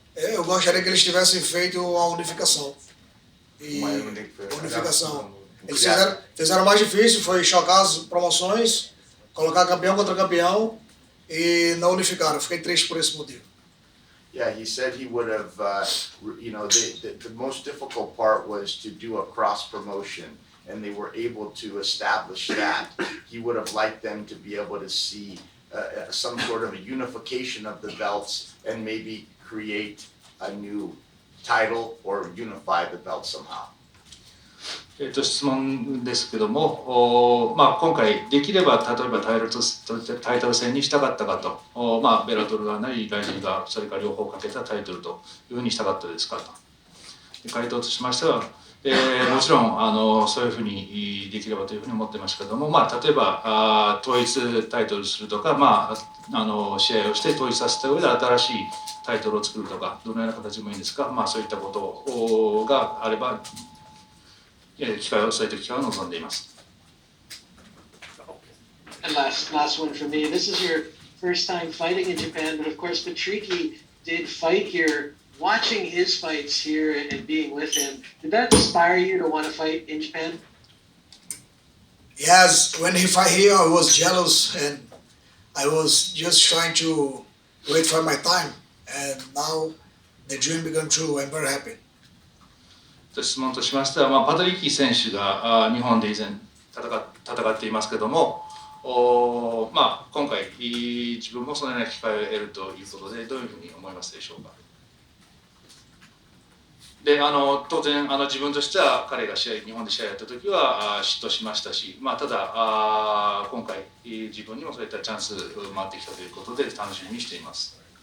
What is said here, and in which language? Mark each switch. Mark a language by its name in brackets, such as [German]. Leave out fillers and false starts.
[Portuguese] Eu gostaria que eles tivessem feito a unificação. Uma unificação. Eles fizeram mais difícil, foi chocar as promoções, colocar campeão contra campeão e não unificaram. Fiquei triste por esse motivo. [English] Yeah, he said he would have, the most difficult part was to do a cross promotion, and they were able to establish that. He would have liked them to be able to see some sort of a unification of the belts and maybe create a new title or unify the belt somehow. [Japanese] 質問ですけども、今回できれば例えばタイトル戦にしたかったかと、ベラトルがなりライジンがそれから両方かけたタイトルというふうにしたかったですかと。回答としましては、もちろんそういうふうにできればというふうに思ってましたけども、例えば統一タイトルするとか、試合をして統一させた上で新しいタイトルを作るとか、どのような形でもいいんですが、そういったことがあればそういった機会を望んでいます。 [English] And last one for me. This is your first time fighting in Japan, but of course Patricky did fight here. Watching his fights here and being with him, did that inspire you to want to fight in Japan? Yes, when he fought here, I was jealous and I was just trying to wait for my time. And now the dream became true. I'm very happy. [Japanese] 質問としましては、パトリッキー選手が日本で以前戦っていますけども、今回自分もそのような機会を得るということでどういうふうに思いますでしょうか。で当然自分としては彼が日本で試合やった時は嫉妬しましたし、ただ今回自分にもそういったチャンス回ってきたということで楽しみにしています。